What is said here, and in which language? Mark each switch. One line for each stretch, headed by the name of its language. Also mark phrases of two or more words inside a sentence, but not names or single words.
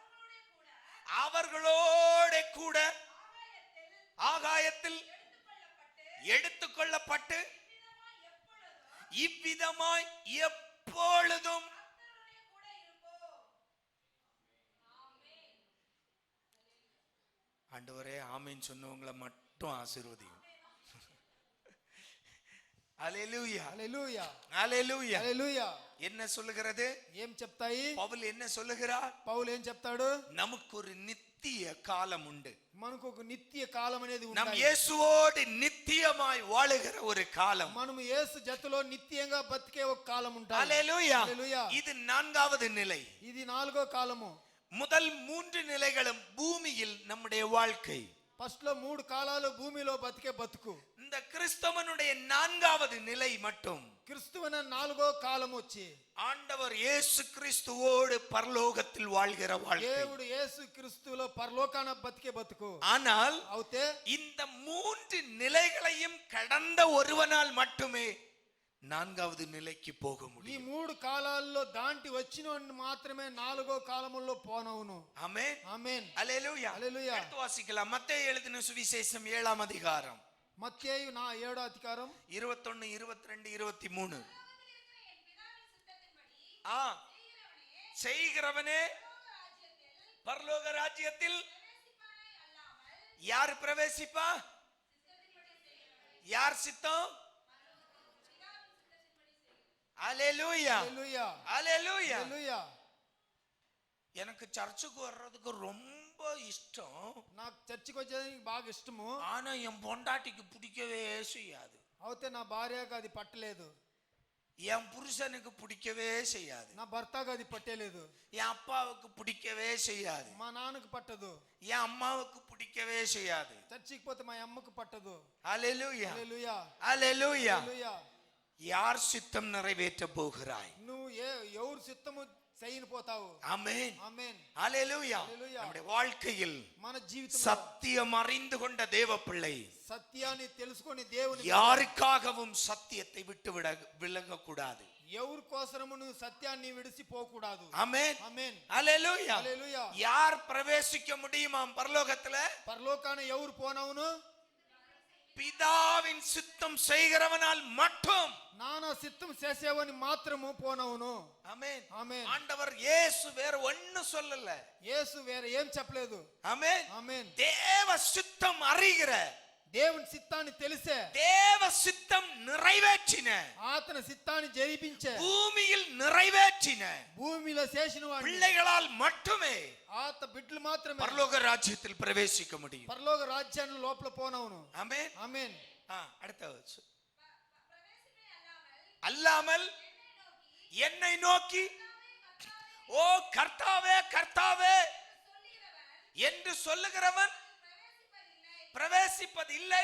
Tamil: அவர்களோட கூட ஆகாயத்தில் எடுத்துக்கொள்ளப்பட்டு இவ்விதமாய் எப்பொழுதும் ஆண்டவரே ஆமென் சொன்னவங்களை மட்டும் ஆசீர்வதியும். ஹalleluya.
Telugu: హల్లెలూయా.
Tamil: ஹalleluya.
Telugu: హల్లెలూయా.
Tamil: என்ன சொல்லுகிறது?
Telugu: ఏం చెప్తాయి?
Tamil: பவுல் என்ன சொல்லுகிறார்?
Telugu: పౌలు ఏం చెప్తాడు?
Tamil: நமக்கு ஒரு நித்திய காலம் உண்டு.
Telugu: మనకు ఒక నిత్య కాలం అనేది
Tamil: நம்
Telugu: ఉంది.
Tamil: இயேசுவோடு நித்தியமாய் வாழுகிற ஒரு காலம்.
Telugu: మనము యేసు జతలో నిత్యంగా బతికే ఒక కాలం ఉంటుంది.
Tamil: ஹalleluya.
Telugu: హల్లెలూయా.
Tamil: இது 4வது நிலை.
Telugu: ఇది 4వ కాలము.
Tamil: முதல் 3 நிலைகளும் பூமியில் நம்முடைய வாழ்க்கை.
Telugu: ఫస్ట్ లో 3 కాలాలు భూమిలో బతికే బతుకు.
Tamil: இந்த கிறிஸ்தவனுடைய 4வது நிலை மட்டும்
Telugu: క్రీస్తువన 4వ కాలం వచ్చి
Tamil: ஆண்டவர் இயேசு கிறிஸ்துவோடு பரலோகத்தில் வாழ்கிற வாழ்க்கை.
Telugu: దేవుడు యేసు క్రీస్తులో పరలోకాన బతికే బతుకు.
Tamil: ஆனால்
Telugu: అవుతే
Tamil: இந்த 3 நிலைகளையும் கடந்த ஒருவனால் மட்டுமே 4வது நிலைக்கு போக
Telugu: ఈ
Tamil: முடியும்.
Telugu: 3 కాలాల్లో దాంటి వచ్చినోడిని మాత్రమే 4వ కాలములో పోనవును.
Tamil: ஆமென்.
Telugu: ఆమేన్.
Tamil: ஹalleluya.
Telugu: హల్లెలూయా.
Tamil: அடுத்து வாசிக்கலாம். மத்தேயு எழுதின சுவிசேஷம் 7ஆம் அதிகாரம்
Telugu: మత్తయి 7వ అధికారం 21 22 23.
Tamil: செய்கிறவனே பரலோக ராஜ்யத்தில் யார் பிரவேசிப்பா? யார் சித்தம்? அல்லேலூயா ஹalleluya அல்லேலூயா ஹalleluya. எனக்கு சர்ச்சுக்கு வர்றதுக்கு ரொம்ப இஷ்டம்.
Telugu: నాకు చర్చికి వచ్చేది బాగా ఇష్టము.
Tamil: ஆனா என் பொண்டாட்டிக்கு பிடிக்கவே செய்யாது.
Telugu: అయితే నా భార్యకు అది పట్టలేదు.
Tamil: என் புருஷனுக்கு பிடிக்கவே செய்யாது.
Telugu: నా భర్తకు అది పట్టలేదు.
Tamil: என் அப்பாவுக்கு பிடிக்கவே செய்யாது.
Telugu: మా నాన్నకు పట్టదు.
Tamil: என் அம்மாவுக்கு பிடிக்கவே செய்யாது.
Telugu: చర్చికి పోతే మా అమ్మకు పట్టదు.
Tamil: அல்லேலூயா
Telugu: హalleluya
Tamil: அல்லேலூயா.
Telugu: హalleluya.
Tamil: யார் சித்தம் நிறைவேற்ற போகிறாய்?
Telugu: నువ్వు ఎవరు చిత్తము చేయని పోతావు.
Tamil: ஆமென்
Telugu: ఆమేన్
Tamil: அல்லேலூயா.
Telugu: హalleluya.
Tamil: நம்முடைய வாழ்க்கையில்
Telugu: మన జీవితంలో
Tamil: சத்தியம் அறிந்து கொண்ட தேவ பிள்ளை
Telugu: సత్యాన్ని తెలుసుకొని దేవుని
Tamil: யாருக்காகவும் சத்தியத்தை விட்டு விலக கூடாது.
Telugu: ఎవరి కోసము నువ్వు సత్యాన్ని విడిసిపోకూడదు.
Tamil: ஆமென்
Telugu: ఆమేన్
Tamil: அல்லேலூயா.
Telugu: హalleluya.
Tamil: யார் பிரவேசிக்க முடியுமாம் பரலோகத்துல?
Telugu: పరలోకాన ఎవరు పోనవును?
Tamil: பிதாவின் சித்தம் செய்கிறவனால் மட்டும்.
Telugu: నానా సిద్ధం చేసేవని మాత్రము పోనవును.
Tamil: ஆமென்
Telugu: ఆమేన్.
Tamil: ஆண்டவர் இயேசு வேற ஒண்ணு சொல்லல.
Telugu: యేసు వేరే ఏం చెప్పలేదు.
Tamil: ஆமென்
Telugu: ఆమేన్.
Tamil: தேவ சித்தம் அறிகிற,
Telugu: దేవుని చిత్తాన్ని తెలిసే,
Tamil: தேவ சித்தம் நிறைவேற்றின,
Telugu: ఆతన చిత్తాన్ని జరిపించే,
Tamil: பூமியில் நிறைவேற்றின
Telugu: భూమిలో చేసిన వాడు
Tamil: பிள்ளைகளால் மட்டுமே
Telugu: ఆత బిడ్డలు మాత్రమే
Tamil: பரலோக ராஜ்யத்தில் பிரவேசிக்க முடியும்.
Telugu: పరలోక రాజ్యాన్ని లోపల పోనవును.
Tamil: ஆமென்
Telugu: ఆమేన్.
Tamil: அடுத்த அல்லாமல் என்னை நோக்கி ஓ கர்த்தாவே கர்த்தாவே என்று சொல்லுகிறவன் பிரவேசிப்பதில்லை.